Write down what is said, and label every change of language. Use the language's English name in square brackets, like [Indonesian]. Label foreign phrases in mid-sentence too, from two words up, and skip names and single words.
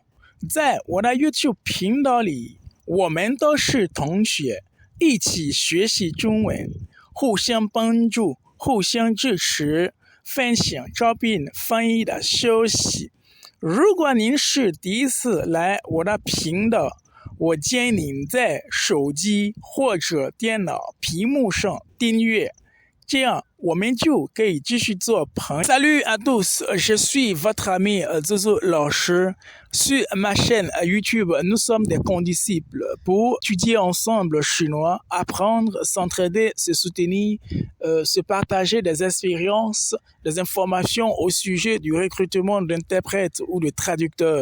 [Chinese] 在我的 YouTube 频道里，我们都是同学，一起学习中文，互相帮助，互相支持，分享招聘翻译的消息。如果您是第一次来我的频道，我建议您在手机或者电脑屏幕上订阅，这样我们就可以继续做朋友。 [French] Salut à tous, je suis votre ami [Chinese] Zozo 老师。 [French] Sur ma chaîne YouTube, nous sommes des condisciples pour étudier ensemble chinois, apprendre, s'entraider, se soutenir, se partager des expériences, des informations au sujet du recrutement d'interprètes ou de traducteurs.